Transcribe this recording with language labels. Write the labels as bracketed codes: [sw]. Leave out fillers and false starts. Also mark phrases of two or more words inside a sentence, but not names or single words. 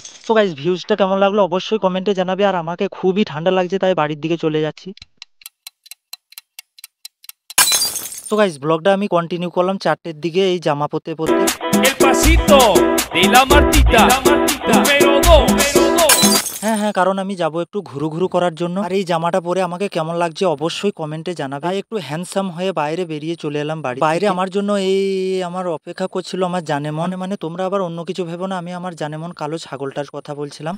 [bn] তো গাইস ভিউজটা কেমন লাগলো অবশ্যই কমেন্টে জানাবে। আর আমাকে খুবই ঠান্ডা লাগছে, তাই বাড়ির দিকে চলে যাচ্ছি। তো গাইস ব্লগটা আমি কন্টিনিউ করলাম 4টের দিকে এই জামা পরতে পরতে। [es] El pasito de la Martita, número 2. [bn] হ্যাঁ, কারণ আমি যাব একটু ঘুরু করার জন্য। আর এই জামাটা পরে আমাকে কেমন লাগছে অবশ্যই কমেন্টে জানাবে। তাই একটু হ্যান্ডসাম হয়ে বাইরে বেরিয়ে চলে এলাম বাড়ি। বাইরে আমার জন্য আমার অপেক্ষা করছিল আমার জানেমন। মানে তোমরা আবার অন্য কিছু ভেবো না, আমি আমার জানেমন কালো ছাগলটার কথা বলছিলাম।